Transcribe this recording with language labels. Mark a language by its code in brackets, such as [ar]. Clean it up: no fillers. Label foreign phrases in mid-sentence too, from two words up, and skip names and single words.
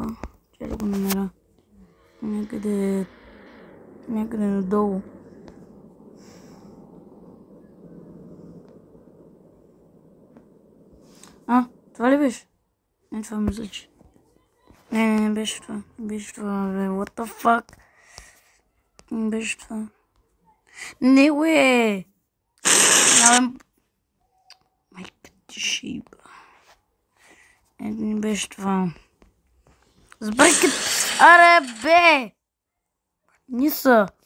[bg] Ще да го намеря. Някъде надолу. Това ли беше? Не, това мисля, че... Не беше това. Не беше това, бе. [en] What the fuck? [bg] Не беше това. Не, бе! Майка ти шиба. Не беше това. Сбъркат! Аре, бе! Ниса!